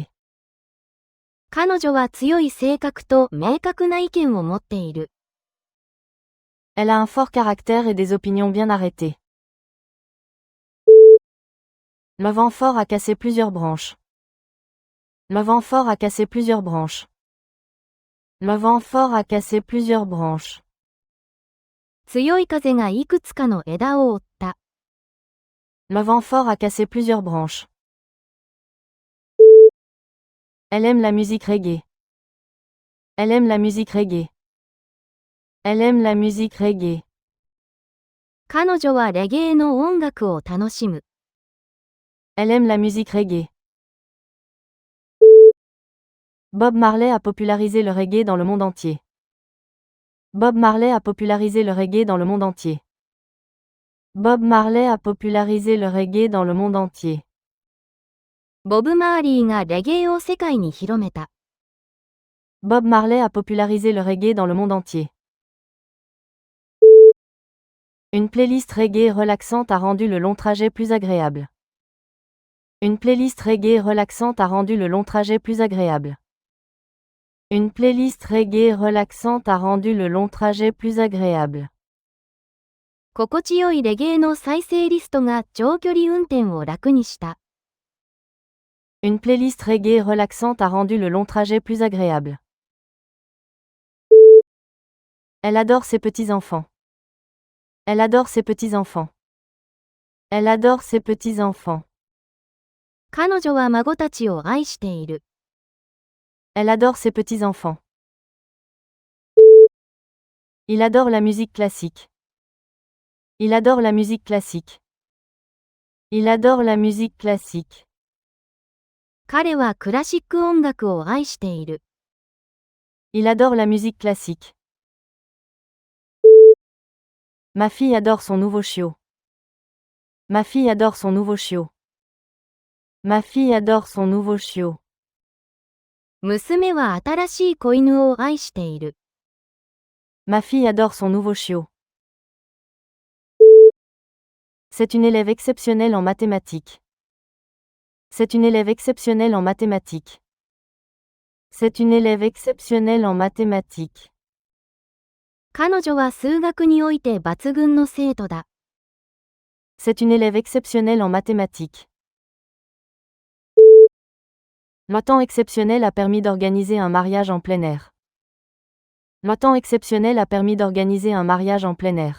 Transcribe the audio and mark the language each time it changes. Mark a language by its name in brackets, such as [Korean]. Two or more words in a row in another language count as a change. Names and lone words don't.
[Japanese] 彼女は強い性格と明確な意見を持っている。 [French] Elle a un fort caractère et des opinions bien arrêtées. Le vent fort a cassé plusieurs branches. Le vent fort a cassé plusieurs branches. Le vent fort a cassé plusieurs branches. [Japanese] 強い風がいくつかの枝を折った。 [French] Le vent fort a cassé plusieurs branches. Elle aime la musique reggae. Elle aime la musique reggae. Elle aime la musique reggae. [Japanese] 彼女はレゲエの音楽を楽しむ。 [French] Elle aime la musique reggae. Bob Marley a popularisé le reggae dans le monde entier. Bob Marley a popularisé le reggae dans le monde entier. Bob Marley a popularisé le reggae dans le monde entier. [Japanese] ボブ・マーリーがレゲエを世界に広めた。 [French] Bob Marley a popularisé le reggae dans le monde entier. Une playlist reggae relaxante a rendu le long trajet plus agréable. Une playlist reggae relaxante a rendu le long trajet plus agréable. Une playlist reggae relaxante a rendu le long trajet plus agréable. [Japanese] 心地よいレゲエの再生リストが長距離運転を楽にした。 [French] Une playlist reggae relaxante a rendu le long trajet plus agréable. Elle adore ses petits-enfants. Elle adore ses petits-enfants. Elle adore ses petits-enfants. [Japanese] 彼女は孫たちを愛している。 [French] Elle adore ses petits-enfants. Il adore la musique classique. Il adore la musique classique. Il adore la musique classique. [Japanese] 彼はクラシック音楽を愛している。 [French] Il adore la musique classique. Ma fille adore son nouveau chiot. Ma fille adore son nouveau chiot. Ma fille adore son nouveau chiot. [Japanese] 娘は新しい子犬を愛している。 [French] Ma fille adore son nouveau chiot. C'est une élève exceptionnelle en mathématiques. C'est une élève exceptionnelle en mathématiques. C'est une élève exceptionnelle en mathématiques. [Japanese] 彼女は数学において抜群の生徒だ。 [French] C'est une élève exceptionnelle en mathématiques. Le temps exceptionnel a permis d'organiser un mariage en plein air. Le temps exceptionnel a permis d'organiser un mariage en plein air.